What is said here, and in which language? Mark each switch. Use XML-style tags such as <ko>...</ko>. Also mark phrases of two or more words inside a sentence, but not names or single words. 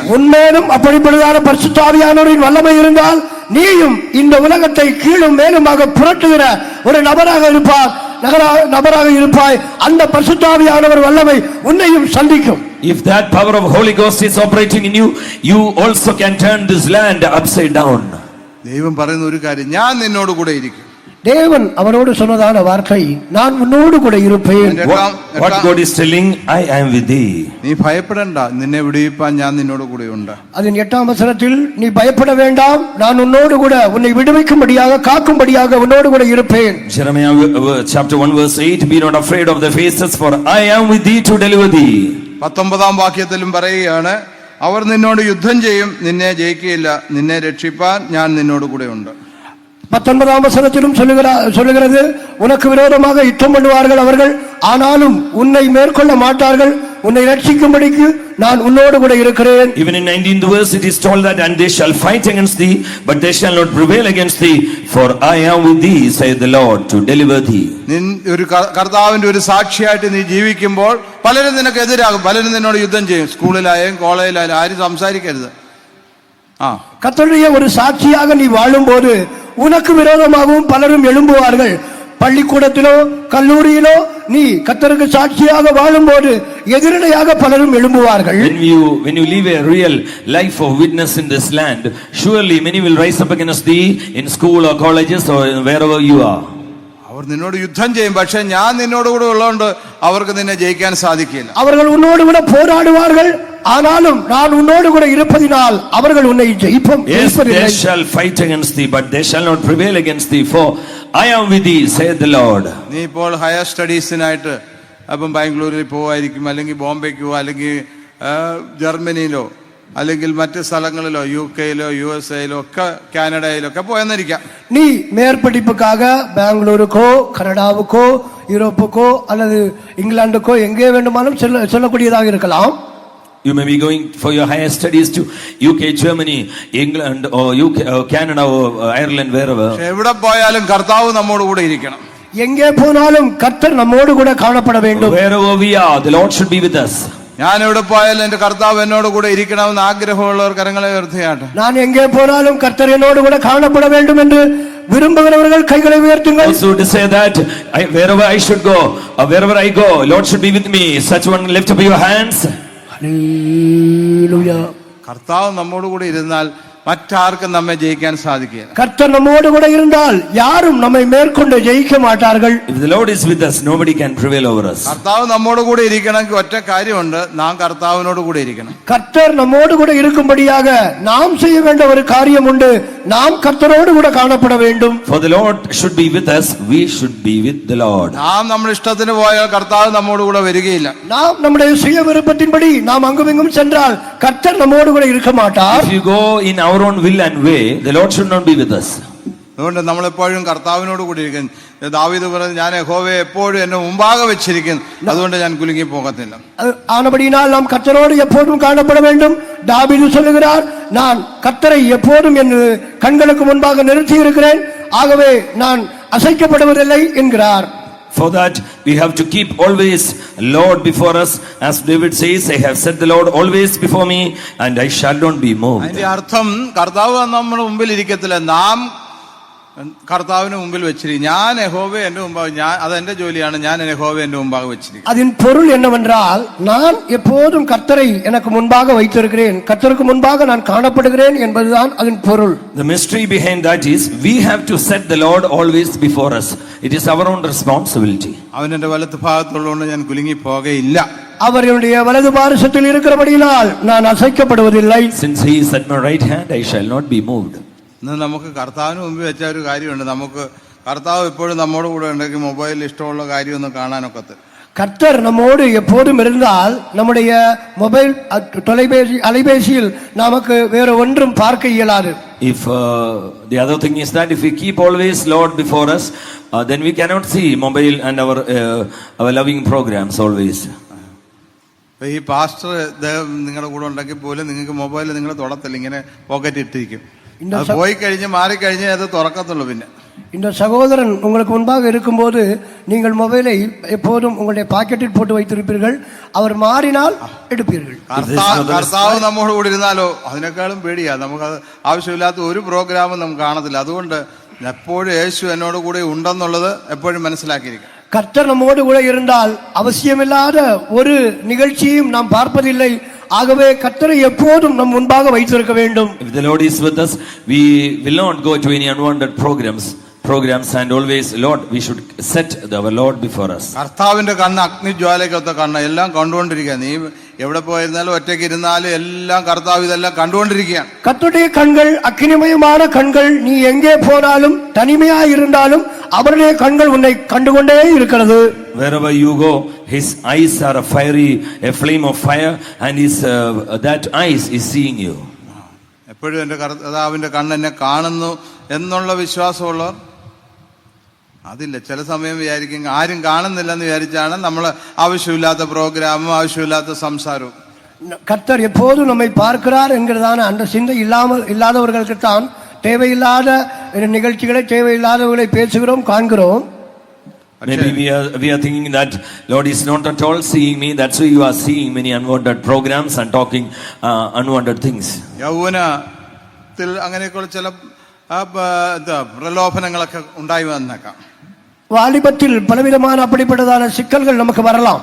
<ta>உண்மையிலும் அப்படிப்பட்டதான பரிசுத்த ஆவியானவரின் வல்லமை இருந்தால் நீயும் இந்த உலகத்தை கீழும் மேலுமாக புரட்டுகிற ஒரு நபராக இருப்பாய். அந்த பரிசுத்த ஆவியானவர் வல்லமை உன்னையும் சந்திக்கும்.</ta> <en>If that power of Holy Ghost is operating in you, you also can turn this land upside down.</en> <ml>ദൈവം പറയുന്ന ഒരു കാര്യം, ഞാൻ നിന്നോട് കൂടെ ഇരിക്കും.</ml> <ta>தேவன் அவனோடு சொன்னதான வார்த்தை, நான் உன்னோடு கூட இருப்பேன்.</ta> <en>What God is telling, I am with thee.</en> <ml>നീ ഭയപ്പെടണ്ട, നിന്നെ വിടുവിപ്പാൻ ഞാൻ നിന്നോട് കൂടെ ഉണ്ട്. അതിൻ 8-ാം വചനത്തിൽ നീ ഭയപ്പെட</ml> <ta>வேண்டாம், நான் உன்னோடு கூட உன்னை விடுவிக்கும்படியாக காக்கும்படியாக உன்னோடு கூட இருப்பேன்.</ta> <en>Jeremiah chapter 1 verse 8, be not afraid of the faces, for I am with thee to deliver thee.</en> <ml>19-ാം വാക്യത്തിലും പറയുകയാണ്, അവർ നിന്നോട് യുദ്ധം ചെയ്യും, നിന്നെ ജയിക്കുകയില്ല, നിന്നെ രക്ഷിപ്പാൻ ഞാൻ നിന്നോട് കൂടെ ഉണ്ട്.</ml> <ta>19-ஆம் வசனத்திலும் சொல்லுகிறது, உனக்கு விரோதமாக யுத்தம் பண்ணுவார்கள் அவர்கள், ஆனாலும் உன்னை மேற்கொள்ள மாட்டார்கள், உன்னை ரட்சிக்கும்படிக்கு நான் உன்னோடு கூட இருக்கிறேன்.</ta> <en>Even in 19th verse it is told that, and they shall fight against thee, but they shall not prevail against thee, for I am with thee, saith the Lord, to deliver thee.</en> <ml>ഒരു കർത്താവിന്റെ ഒരു സാക്ഷിയായിട്ട് നീ ജീവിക്കുമ്പോൾ പലരും നിനക്ക് എതിരാകും, പലരും നിന്നോട് യുദ്ധം ചെയ്യും. സ്കൂളിലായാലും കോളേജിലായാലും ആരും സംസാരിക്കരുത്.</ml> <ta>கர்த்தருடைய ஒரு சாட்சியாக நீ வாழும்போது உனக்கு விரோதமாகவும் பலரும் எழும்புவார்கள். பள்ளிக்கூடத்திலோ கல்லூரியிலோ நீ கர்த்தருக்கு சாட்சியாக வாழும்போது எதிரடையாக பலரும் எழும்புவார்கள்.</ta> <en>When you live a real life of witness in this land, surely many will rise up against thee in school or colleges or wherever you are.</en> <ml>അവർ നിന്നോട് യുദ്ധം ചെയ്യും, പക്ഷെ ഞാൻ നിന്നോട് കൂടെ ഉള്ളതുകൊണ്ട് അവർക്ക് നിന്നെ ജയിക്കാൻ സാധിക്കില്ല.</ml> <ta>அவர்கள் உன்னோடு கூட போராடுவார்கள், ஆனாலும் நான் உன்னோடு கூட இருப்பதினால் அவர்கள் உன்னை ஜெயிப்பதில்லை.</ta> <en>Yes, they shall fight against thee, but they shall not prevail against thee, for I am with thee, saith the Lord.</en> <ml>നീ ഇപ്പോൾ</ml> <en>higher studiesനായിട്ട്</en> <ml>അപ്പം ബാംഗ്ലൂരിൽ പോവായിരിക്കും, അല്ലെങ്കിൽ ബോംബെക്കോ, അല്ലെങ്കിൽ ജർമ്മനിയിലോ, അല്ലെങ്കിൽ മറ്റ് സ്ഥലങ്ങളിലോ, UK-യിലോ USA-യിലോ ഒക്കെ കാനഡയിലോ ഒക്കെ പോയെന്നിരിക്കാം.</ml> <ta>நீ மேற்படிப்புக்காக பெங்களூருக்கோ கனடாவுக்கோ யூரோப்புக்கோ அல்லது இங்கிலாந்துக்கோ எங்கே வேண்டுமானாலும் செல்லக்கூடியதாக இருக்கலாம்.</ta> <en>You may be going for your higher studies to UK, Germany, England or UK, or Canada or Ireland, wherever.</en> <ml>എവിടെ പോയാലും കർത്താവ് നമ്മോട് കൂടെ ഇരിക്കണം.</ml> <ta>எங்கே போனாலும் கர்த்தர் நம்மோடு கூட காணப்பட வேண்டும்.</ta> <en>Wherever we are, the Lord should be with us.</en> <ml>ഞാൻ എവിടെ പോയാലും എന്റെ കർത്താവ് എന്നോട് കൂടെ ഇരിക്കണമെന്ന് ആഗ്രഹമുള്ളവർ കരങ്ങളെ ഉയർത്തിയാട്ടെ.</ml> <ta>நான் எங்கே போனாலும் கர்த்தர் என்னோடு கூட காணப்பட வேண்டும் என்று விரும்புகிறவர்கள் கைகளை உயர்த்துங்கள்.</ta> <en>Those who desire that wherever I should go, or wherever I go, Lord should be with me. Such one, lift up your hands.</en> <ml>ഹല്ലേലൂയ. കർത്താവ് നമ്മോട് കൂടി ഇരുന്നാൽ മറ്റാർക്കും നമ്മെ ജയിക്കാൻ സാധിക്കില്ല.</ml> <ta>கர்த்தர் நம்மோடு கூட இருந்தால் யாரும் நம்மை மேற்கொண்டு ஜெயிக்க மாட்டார்கள்.</ta> <en>If the Lord is with us, nobody can prevail over us.</en> <ml>കർത്താവ് നമ്മോട് കൂടെ ഇരിക്കണമെങ്കിൽ ഒറ്റ കാര്യമുണ്ട്, നാം കർത്താവിനോട് കൂടെ ഇരിക്കണം.</ml> <ta>கர்த்தர் நம்மோடு கூட இருக்கும்படியாக நாம் செய்ய வேண்டிய ஒரு காரியம் உண்டு. நாம் கர்த்தரோடு கூட காணப்பட வேண்டும்.</ta> <en>For the Lord should be with us, we should be with the Lord.</en> <ml>നാം നമ്മുടെ ഇഷ്ടത്തിന് പോയാൽ കർത്താവ് നമ്മോട് കൂടെ വരികയില്ല.</ml> <ta>நாம் நம்முடைய சுய விருப்பத்தின்படி நாம் அங்குமிங்கும் சென்றால் கர்த்தர் நம்மோடு கூட இருக்க மாட்டார்.</ta> <en>If you go in our own will and way, the Lord should not be with us.</en> <ml>അതുകൊണ്ട് നമ്മളെപ്പോഴും കർത്താവിനോട് കൂടി ഇരിക്കുന്നു. ദാവീദ് പറഞ്ഞു, ഞാൻ യഹോവയെ എപ്പോഴും എന്നെ മുമ്പാകെ വെച്ചിരിക്കുന്നു, അതുകൊണ്ട് ഞാൻ കുലുങ്ങി പോകത്തില്ല.</ml> <ta>ஆனபடியினால் நாம் கர்த்தரோடு எப்போதும் காணப்பட வேண்டும். தாவீது சொல்லுகிறார், நான் கர்த்தரை எப்போதும் என் கண்களுக்கு முன்பாக நிறுத்தி இருக்கிறேன், ஆகவே நான் அசைக்கப்படுவதில்லை என்கிறார்.</ta> <en>For that we have to keep always Lord before us, as David says, I have set the Lord always before me and I shall not be moved.</en> <ml>അതിന്റെ അർത്ഥം കർത്താവ് നമ്മുടെ മുമ്പിൽ ഇരിക്കത്തില്ല, നാം കർത്താവിന് മുമ്പിൽ വെച്ചിരിക്കും. ഞാൻ യഹോവയെ എന്റെ മുമ്പാകെ, ഞാൻ അതെന്റെ ജോലിയാണ്, ഞാൻ യഹോവയെ എന്റെ മുമ്പാകെ വെച്ചിരിക്കും.</ml> <ta>அதன் பொருள் என்னவென்றால், நான் எப்போதும் கர்த்தரை எனக்கு முன்பாக வைத்திருக்கிறேன், கர்த்தருக்கு முன்பாக நான் காணப்படுகிறேன் என்பதுதான் அதன் பொருள்.</ta> <en>The mystery behind that is we have to set the Lord always before us. It is our own responsibility.</en> <ml>അവൻ എന്റെ വലത്ത് ഭാഗത്തുള്ളതുകൊണ്ട് ഞാൻ കുലുങ്ങി പോകയില്ല.</ml> <ta>அவர் என்னுடைய வலது பாரிசத்தில் இருக்கிறபடியால் நான் அசைக்கப்படுவதில்லை.</ta> <en>Since he is at my right hand, I shall not be moved.</en> <ml>ഇന്ന് നമുക്ക് കർത്താവിന് മുമ്പിൽ വെച്ച ഒരു കാര്യമുണ്ട്. നമുക്ക് കർത്താവ് എപ്പോഴും നമ്മോട് കൂടെ ഉണ്ടെങ്കിൽ മൊബൈലിൽ ഇഷ്ടമുള്ള കാര്യമൊന്നും കാണാനൊക്കത്ത്.</ml> <ta>கர்த்தர் நம்மோடு எப்போதும் இருந்தால் நம்முடைய மொபைல் அலைபேசியில் நமக்கு வேற ஒன்றும் பார்க்க இயலாது.</ta> <en>If the other thing is that if we keep always Lord before us, then we cannot see mobile and our loving programs always.</en> <ml>ഈ പാസ്റ്റർ നിങ്ങളുടെ കൂടെ ഉണ്ടെങ്കിൽ പോലും നിങ്ങൾക്ക് മൊബൈൽ നിങ്ങൾ തൊടത്തില്ല, ഇങ്ങനെ പോക്കറ്റ് ഇട്ടിരിക്കും. അത് പോയി കഴിഞ്ഞ് മാറിക്കഴിഞ്ഞ് അത് തുറക്കത്തുള്ളൂ. പിന്നെ</ml> <ta>இந்த சகோதரன் உங்களுக்கு முன்பாக இருக்கும்போது நீங்கள் மொபைலை எப்போதும் உங்களுடைய பாக்கெட்டில் போட்டு வைத்திருப்பீர்கள், அவர் மாறினால் എടുപ്പീர்கள்.</ta> <ml>കർത്താവ് നമ്മോട് കൂടി ഇരുന്നാലോ അതിനേക്കാളും പേടിയാ. നമുക്കത് ആവശ്യമില്ലാത്ത ഒരു പ്രോഗ്രാമും നമുക്ക് കാണത്തില്ല. അതുകൊണ്ട് എപ്പോഴും യേശു എന്നോട് കൂടെ ഉണ്ടെന്നുള്ളത് എപ്പോഴും മനസ്സിലാക്കിയിരിക്കും.</ml> <ta>கர்த்தர் நம்மோடு கூட இருந்தால் அவசியமில்லாத ஒரு நிகழ்ச்சியும் நாம் பார்ப்பதில்லை. ஆகவே கர்த்தரை எப்போதும் நம் முன்பாக வைத்திருக்க வேண்டும்.</ta> <en>If the Lord is with us, we will not go to any unwanted programs and always Lord, we should set our Lord before us.</en> <ml>കർത്താവിന്റെ കണ്ണ് അഗ്നിജ്വാലയ്ക്കൊത്ത കണ്ണ്, എല്ലാം കണ്ടുകൊണ്ടിരിക്കുക. നീ എവിടെ പോയിരുന്നാലും ഒറ്റയ്ക്ക് ഇരുന്നാലും എല്ലാം കർത്താവ് ഇതെല്ലാം കണ്ടുകൊണ്ടിരിക്കുകയാണ്.</ml> <ta>கர்த்தருடைய கண்கள் அக்கினிமயமான கண்கள். நீ எங்கே போனாலும் தனிமையாய் இருந்தாலும் அவருடைய கண்கள் உன்னை கண்டுகொண்டே இருக்கிறது.</ta> <en>Wherever you go, his eyes are a flame of fire, and his that eyes is seeing you.</en> <ml>എപ്പോഴും എൻ്റെ കർത്താവിന്റെ കണ്ണ് എന്നെ കാണുന്നു എന്നുള്ള വിശ്വാസമുള്ളവർ അതില്ല. ചില സമയം വിചാരിക്കും ആരും കാണുന്നില്ലെന്ന് വിചാരിച്ചാണ് നമ്മൾ ആവശ്യമില്ലാത്ത പ്രോഗ്രാമും ആവശ്യമില്ലാത്ത സംസാരവും.</ml> <ta>கர்த்தர் எப்போதும் நம்மை பார்க்கிறார் என்கிறதான அந்த சிந்தை இல்லாதவர்களுக்கு தான் தேவையில்லாத நிகழ்ச்சிகளை, தேவையில்லாதவர்களை பேசுகிறோம், காண்கிறோம்.</ta> <en>Maybe we are thinking that Lord is not at all seeing me. That's why you are seeing many unwanted programs and talking unwanted things.</en> <ml>യൗവനത്തിൽ അങ്ങനെയൊക്കെയുള്ള ചില പ്രലോഭനങ്ങളൊക്കെ ഉണ്ടായി വന്നേക്കാം.</ml> <ta>வாலிபத்தில் பலவிதமான அப்படிப்பட்டதான சிக்கல்கள் நமக்கு வரலாம்.</ta>